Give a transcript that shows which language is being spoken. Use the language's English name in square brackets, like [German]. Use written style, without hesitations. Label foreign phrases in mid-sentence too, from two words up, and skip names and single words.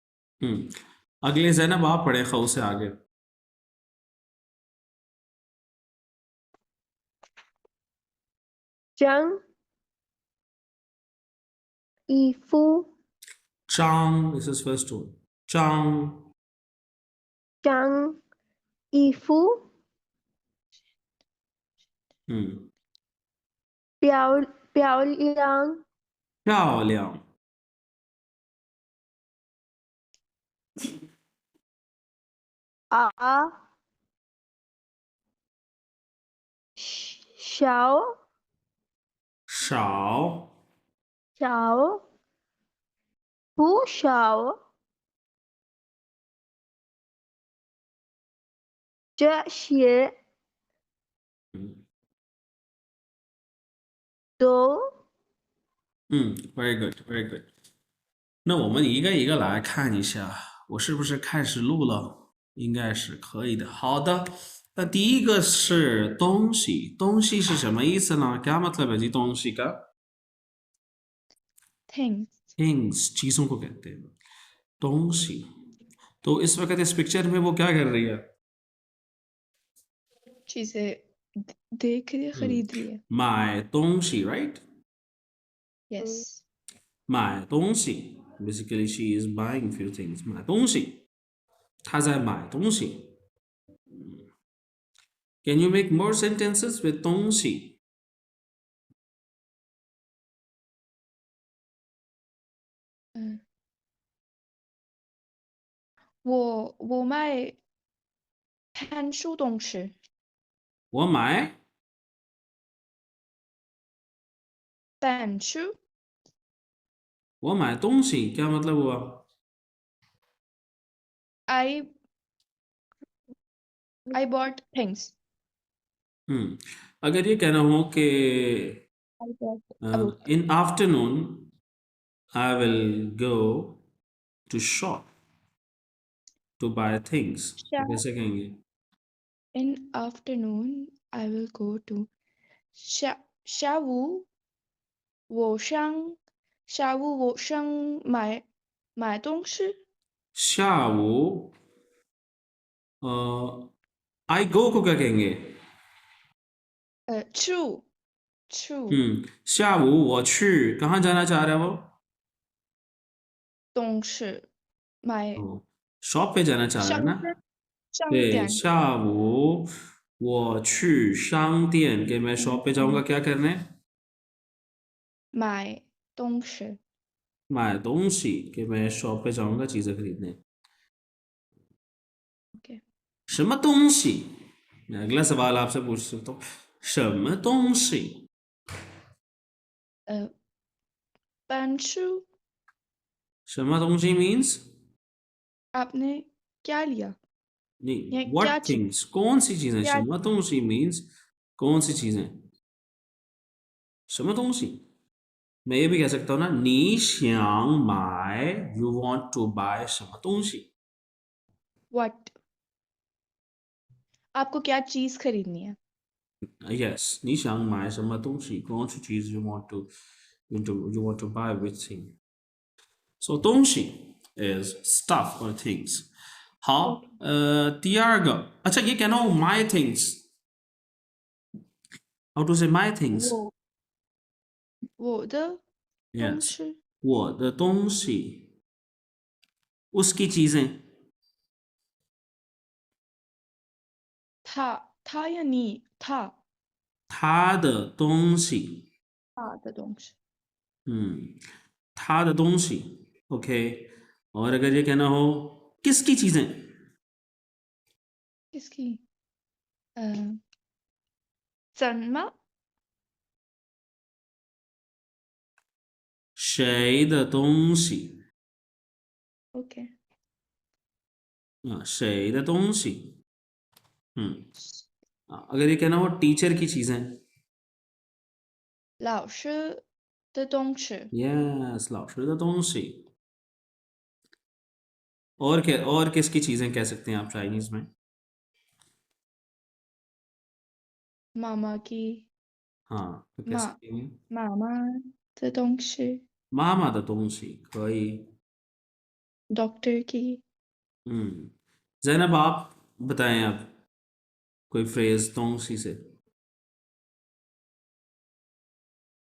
[Hindi] अगले ज़ैनब आप पढ़े खौ से आगे। [Chinese] 张衣服， [English] 张 this is first one. [Chinese] 张张衣服，漂亮，漂亮啊，小少小不少，这些都 [English] very good, very good. [Chinese] 那我们一个一个来看一下，我是不是开始录了？应该是可以的。好的，那第一个是东西，东西是什么意思呢 ？ [Hindi] क्या मतलब है जी [Chinese] 东西 का [English] things [Hindi] things चीजों को कहते हैं 东西। तो इस वक्त इस पिक्चर में वो क्या कर रही है? चीजें देख रही है, खरीद रही है. [Chinese] 买东西 right? [English] Yes. [Chinese] 买东西 [English] basically she is buying few things. [Chinese] 买东西，她在买东西。 [English] Can you make more sentences with [Chinese] 东西？我卖看书东西，我买板书我买东西 [Hindi] क्या मतलब हुआ? [English] I bought things. [Hindi] अगर ये कहना हो कि [English] I bought a book. in afternoon I will go to shop to buy things [Hindi] तो कैसे कहेंगे? [English] In afternoon, I will go to [Chinese] 下午我上买东西。 [Hindi] 下午 [English] I go [Hindi] को क्या कहेंगे? [Chinese] 去下午我去 [Hindi] कहाँ जाना चाह रहा है वो? [Chinese] 东西买 [Hindi] शॉप पे जाना चाह रहा है [Chinese] 商 [Hindi] ना? [Chinese] 商对，店下午我去商店给 मैं शॉप पे जाऊंगा क्या करने? 买东西。买东西给 मैं शॉप पे जाऊंगा चीजें खरीदने. [English] OK， [Chinese] 什么东西? [Hindi] मैं अगला सवाल आपसे पूछ सकता हूँ. [Chinese] 什么东西? 板书什么东西 means [Hindi] आपने क्या लिया? नहीं ये क्या [English] what [Hindi] चीज things कौन सी चीजें? क्या [Chinese] 什么东西 [Hindi] means कौन सी चीजें? [Chinese] 什么东西? [Hindi] मैं ये भी कह सकता हूँ ना [Chinese] 你想买 [English] you want to buy [Chinese] 什么东西? [Hindi] what आपको क्या चीज खरीदनी है? [English] Yes [Chinese] 你想买什么东西 [Hindi] कौन सी चीज [English] you want to buy which thing? So 东西 is stuff or things. [Chinese] 好，第二个， [Hindi] अच्छा ये कहना हो [English] my things. How to say my things? [Chinese] 我的东 [English] Yes [Chinese] 西，我的东西 [Hindi] उसकी चीजें [Chinese] 他呀你他的东西他的东西，他的东西 [Hindi] OK और अगर ये कहना हो किसकी चीजें किसकी 怎么 [Chinese] 谁的东西 [English] OK [Chinese] 谁的东西 [Hindi] अगर ये कहना हो टीचर की चीजें [Chinese] 老师的东西， [Hindi] यस [Chinese] 老师的东西 [Hindi] और क्या और किसकी चीजें कह सकते हैं आप चाइनीज में 妈妈 की हाँ तो कह [Chinese] 妈 [Hindi] सकते हैं [Chinese] 妈妈的东西， मामा 的东西可以 [Hindi] डॉक्टर की जैनब आप बताएं आप कोई फ्रेज 东西से